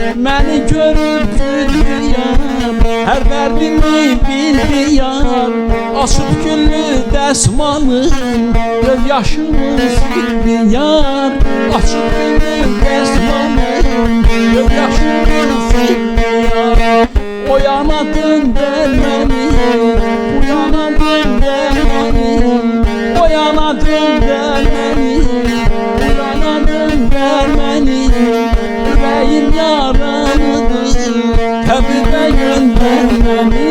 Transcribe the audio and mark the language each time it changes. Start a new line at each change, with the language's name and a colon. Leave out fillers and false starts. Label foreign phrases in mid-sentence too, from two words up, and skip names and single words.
Azerbaijani: Məni görüb güldü yar, hər dərdimi bildi yar. Açıb güllü dəsmalım, göz yaşımı sildi yar. Açıb güllü dəsmalım, göz yaşımı sildi yar.
Turkish: O yana dönder beni, bu yana dönder beni. O yana dönder beni, bu yana dönder beni. Yüreğim yaralıdır, Habibe gönder beni.